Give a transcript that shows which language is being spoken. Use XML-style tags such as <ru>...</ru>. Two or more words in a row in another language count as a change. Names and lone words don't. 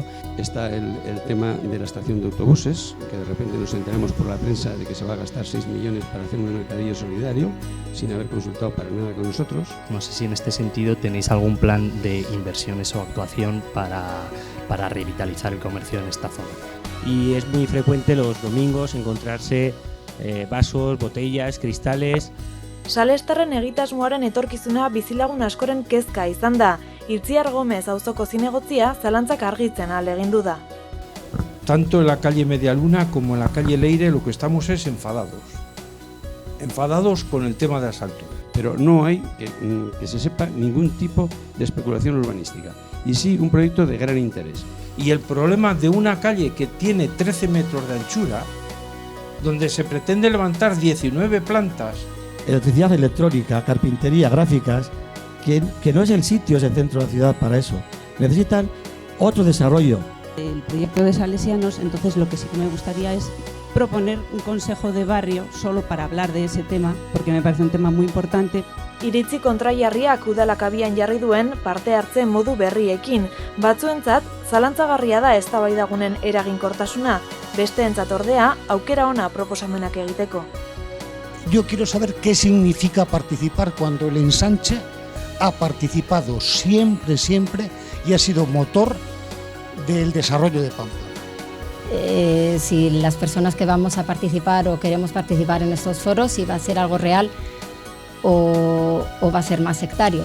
<es>Está el tema de la estación de autobuses, que de repente nos enteramos por la prensa de que se va a gastar 6 millones para hacer un mercadillo solidario, sin haber consultado para nada con nosotros. No sé si en este sentido tenéis algún plan de inversiones o actuación para revitalizar el comercio en esta zona. Y es muy frecuente los domingos encontrarse vasos, botellas, cristales.</es> <eu>Salestarren egitasmoaren etorkizuna bizilagun askoren kezka izan da. Itziar Gómez auzoko zinegotzia zalantzak argitzen ahalegindu da.</eu> <es>Tanto en la calle Medialuna como en la calle Leire lo que estamos es enfadados. Enfadados con el tema de las alturas. Pero no hay, que se sepa, ningún tipo de especulación urbanística. Y sí un proyecto de gran interés. Y el problema de una calle que tiene 13 metros de anchura, donde se pretende levantar 19 plantas. Electricidad electrónica, carpintería, gráficas, que no es el sitio, es el centro de la ciudad para eso. Necesitan otro desarrollo. El proyecto de Salesianos, entonces lo que sí que me gustaría es proponer un consejo de barrio solo para hablar de ese tema, porque me parece un tema muy importante.</es> <eu>Iritzi kontraiarriak udalak abian jarri duen parte hartze modu berriekin. Batzuentzat, zalantzagarria da eztabaidagunen eraginkortasuna, besteentzat ordea, aukera ona proposamenak egiteko.</eu> <es>Yo quiero saber qué significa participar cuando el ensanche ha participado siempre y ha sido motor del desarrollo de Pamplona. Si las personas que vamos a participar o queremos participar en estos foros, si va a ser algo real o va a ser más sectario.</es>